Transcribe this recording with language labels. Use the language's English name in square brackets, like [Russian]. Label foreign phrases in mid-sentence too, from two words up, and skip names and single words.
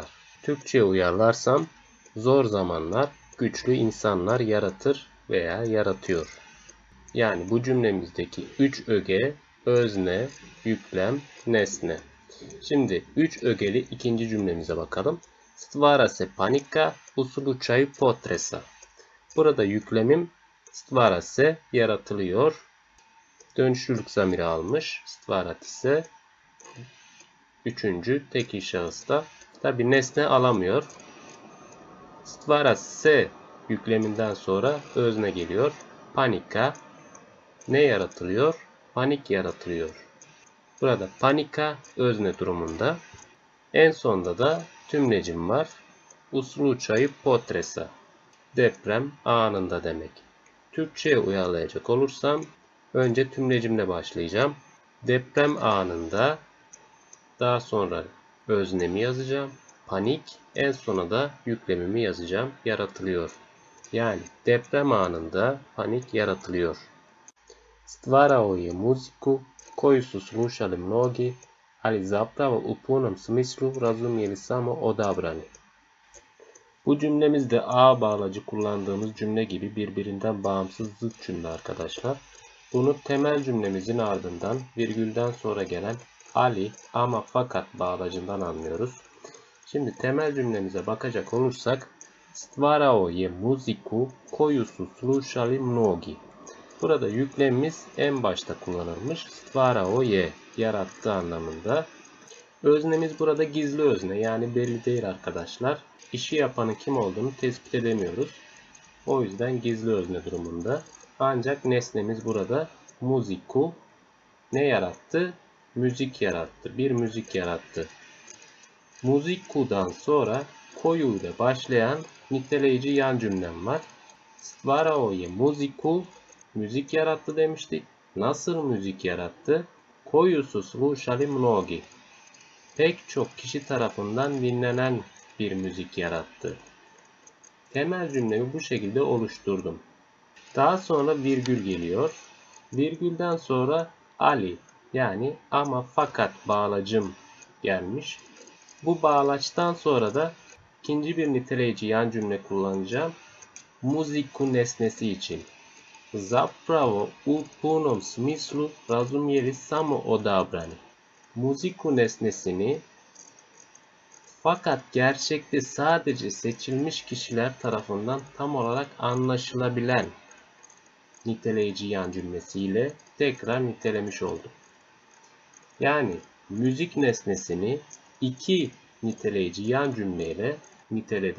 [Turkish] Türkçe'ye uyarlarsam zor zamanlar güçlü insanlar yaratır veya yaratıyor. Yani bu cümlemizdeki 3 öge özne, yüklem, nesne. Şimdi 3 ögeli ikinci cümlemize bakalım. [Serbian] Stvara se panika u slučaju potresa. [Turkish] Burada yüklemim [Serbian] stvara se [Turkish] yaratılıyor. Dönüşlülük zamiri almış. Stvarat ise üçüncü tekil şahısta. Tabi nesne alamıyor. [Serbian] Stvara se [Turkish] yükleminden sonra özne geliyor. Panika. Ne yaratılıyor? Panik yaratılıyor. Burada panika özne durumunda. En sonda da tümlecim var. [Serbian] U slučaju potresa. [Turkish] Deprem anında demek. Türkçe'ye uyarlayacak olursam önce tümlecimle başlayacağım. Deprem anında, daha sonra öznemi yazacağım. Panik, en sona da yüklemimi yazacağım. Yaratılıyor. Yani deprem anında panik yaratılıyor. [Serbian] Stvarao je muziku koju su slušali mnogi, ali zapravo u punom smislu razumjeli samo odabrani. [Turkish] Bu cümlemizde a bağlacı kullandığımız cümle gibi birbirinden bağımsız zıt cümle arkadaşlar. Bunu temel cümlemizin ardından virgülden sonra gelen ali ama fakat bağlacından anlıyoruz. Şimdi temel cümlemize bakacak olursak [Serbian] stvarao je muziku koju su slušali mnogi. [Turkish] Burada yüklemimiz en başta kullanılmış. [Serbian] Stvarao je [Turkish] yarattı anlamında. Öznemiz burada gizli özne, yani belli değil arkadaşlar. İşi yapanın kim olduğunu tespit edemiyoruz. O yüzden gizli özne durumunda. Ancak nesnemiz burada muziku ne yarattı? Müzik yarattı. Bir müzik yarattı. Muziku'dan sonra koyu ile başlayan niteleyici yan cümlem var. [Serbian] Stvarao je muziku [Turkish] müzik yarattı demiştik. Nasıl müzik yarattı? [Serbian] Koju su slušali mnogi. [Turkish] Pek çok kişi tarafından dinlenen bir müzik yarattı. Temel cümlemi bu şekilde oluşturdum. Daha sonra virgül geliyor. Virgülden sonra ali, yani ama fakat bağlacım gelmiş. Bu bağlaçtan sonra da ikinci bir niteleyici yan cümle kullanacağım. Muziku nesnesi için. [Serbian] Zapravo u punom smislu razumjeli samo odabrani. [Turkish] Muziku nesnesini fakat gerçekte sadece seçilmiş kişiler tarafından tam olarak anlaşılabilen niteleyici yan cümlesiyle tekrar nitelemiş oldum. Yani müzik nesnesini iki niteleyici yan cümleyle niteledim.